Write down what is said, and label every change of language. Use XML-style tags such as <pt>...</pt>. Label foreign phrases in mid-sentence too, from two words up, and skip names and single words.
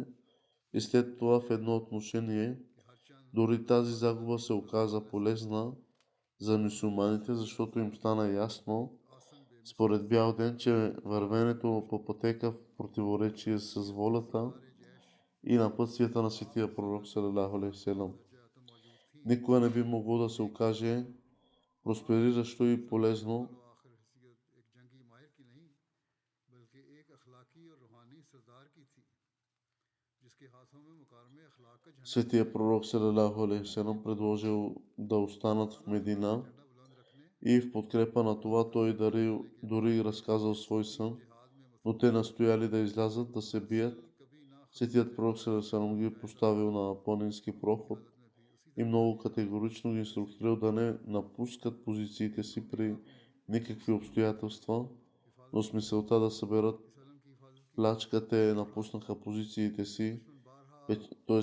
<bg>и след това в едно отношение дори тази загуба се оказа полезна за мюсюлманите, защото им стана ясно според бял ден, че вървенето по пътека в противоречие с волята и напътствията на светия пророк</bg> <ar>صلى الله عليه وسلم</ar> <bg>никога не би могло да се окаже проспериращо и полезно. Светия пророк</bg> <ar>صلى الله عليه وسلم</ar> <bg>предложил да останат в Медина и в подкрепа на това той дори разказал свой сън, но те настояли да излязат да се бият. Светият пророк</bg> <ar>صلى الله عليه وسلم</ar> <bg>ги поставил на планински проход и много категорично ги инструктирал да не напускат позициите си при никакви обстоятелства, но с мисълта да съберат плячка те напуснаха позициите си, т.е.</bg>